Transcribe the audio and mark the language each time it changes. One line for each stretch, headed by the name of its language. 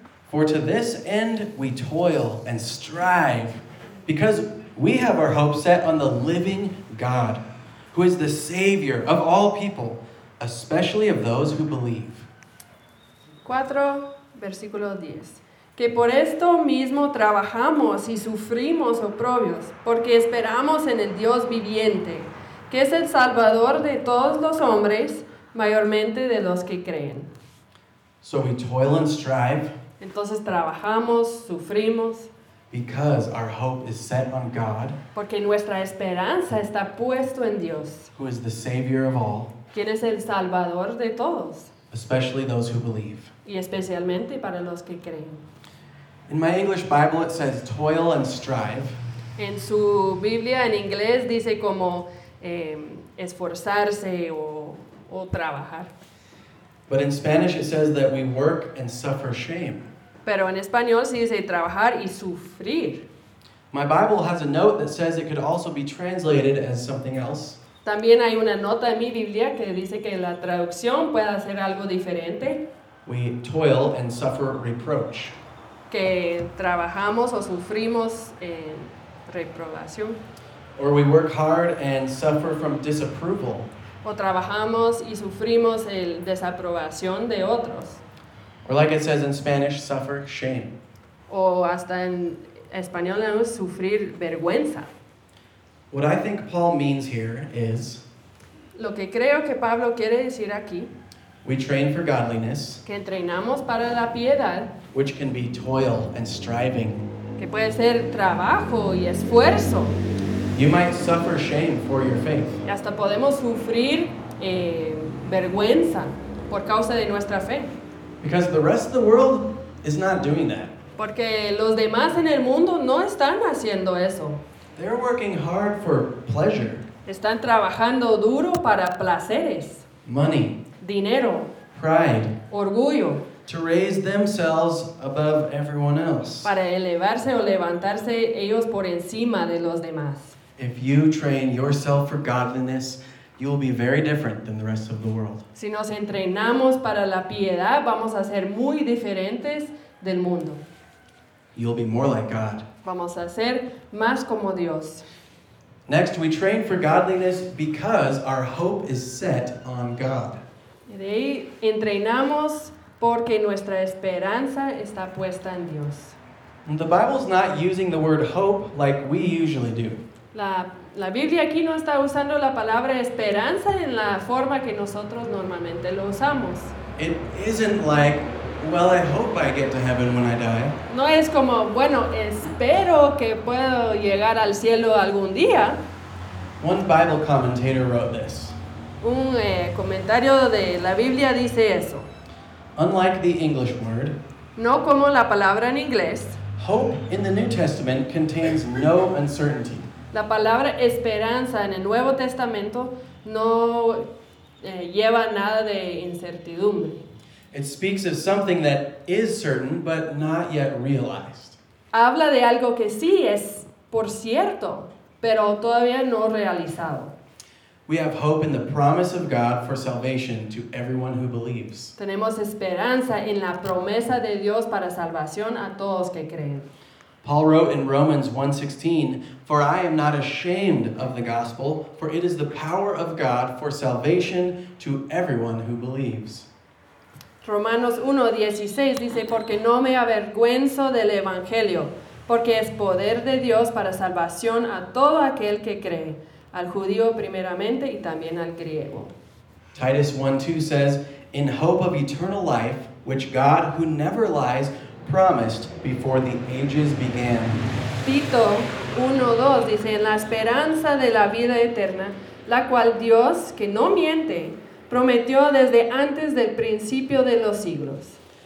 English: "For to this end we toil and strive, because we have our hope set on the living God, who is the Savior of all people, especially of those who believe."
Spanish: 4, versículo 10. "Que por esto mismo trabajamos y sufrimos oprobios, porque esperamos en el Dios viviente, que es el Salvador de todos los hombres, mayormente de los que creen."
English: So we toil and strive.
Spanish: Entonces trabajamos, sufrimos.
English: Because our hope is set on God.
Spanish: Porque nuestra esperanza está puesto en Dios.
English: Who is the Savior of all.
Spanish: ¿Quién es el Salvador de todos?
English: Especially those who believe.
Spanish: Y especialmente para los que creen.
English: In my English Bible it says toil and strive.
Spanish: En su Biblia en inglés dice como esforzarse o trabajar.
English: But in Spanish it says that we work and suffer shame.
Spanish: Pero en español sí dice trabajar y sufrir.
English: My Bible has a note that says it could also be translated as something else.
Spanish: También hay una nota en mi Biblia que dice que la traducción puede ser algo diferente.
English: We toil and suffer reproach.
Spanish: Que trabajamos o sufrimos en reprobación.
English: Or we work hard and suffer from disapproval.
Spanish: O trabajamos y sufrimos el desaprobación de otros.
English: Or like it says in Spanish, suffer shame.
Spanish: O hasta en español es sufrir vergüenza.
English: What I think Paul means here is,
Spanish: lo que creo que Pablo quiere decir aquí,
English: we train for godliness,
Spanish: que entrenamos para la piedad,
English: which can be toil and striving,
Spanish: que puede ser trabajo y esfuerzo.
English: You might suffer shame for your faith.
Spanish: Y hasta podemos sufrir vergüenza por causa de nuestra fe.
English: Because the rest of the world is not doing that.
Spanish: Porque los demás en el mundo no están haciendo eso.
English: They're working hard for pleasure.
Spanish: Están trabajando duro para placeres.
English: Money.
Spanish: Dinero.
English: Pride.
Spanish: Orgullo.
English: To raise themselves above everyone else.
Spanish: Para elevarse o levantarse ellos por encima de los demás.
English: If you train yourself for godliness, you will be very different than the rest of the world.
Spanish: Si nos entrenamos para la piedad, vamos a ser muy diferentes del mundo.
English: You'll be more like God.
Spanish: Vamos a ser más como Dios.
English: Next, we train for godliness because our hope is set on God.
Spanish: De ahí, entrenamos porque nuestra esperanza está puesta en Dios.
English: The Bible's not using the word hope like we usually do.
Spanish: La Biblia aquí no está usando la palabra esperanza en la forma que nosotros normalmente lo usamos.
English: It isn't like, well, I hope I get to heaven when I die.
Spanish: No es como, bueno, espero que puedo llegar al cielo algún día.
English: One Bible commentator wrote this.
Spanish: Un comentario de la Biblia dice eso.
English: Unlike the English word,
Spanish: no como la palabra en inglés,
English: hope in the New Testament contains no uncertainty.
Spanish: La palabra esperanza en el Nuevo Testamento no lleva nada de incertidumbre.
English: It speaks of something that is certain but not yet realized.
Spanish: Habla de algo que sí es por cierto, pero todavía no realizado.
English: We have hope in the promise of God for salvation to everyone who believes.
Spanish: Tenemos esperanza en la promesa de Dios para salvación a todos que creen.
English: Paul wrote in Romans 1:16, "For I am not ashamed of the gospel, for it is the power of God for salvation to everyone who believes."
Spanish: Romanos 1:16 dice, "Porque no me avergüenzo del evangelio, porque es poder de Dios para salvación a todo aquel que cree, al judío primeramente y también al griego.
English: Titus 1:2 says, "In hope of eternal life, which God, who never lies, promised before the ages began."
Spanish: Tito 1:2 dice, "En la esperanza de la vida eterna, la cual Dios, que no miente, prometió desde antes del principio de los siglos."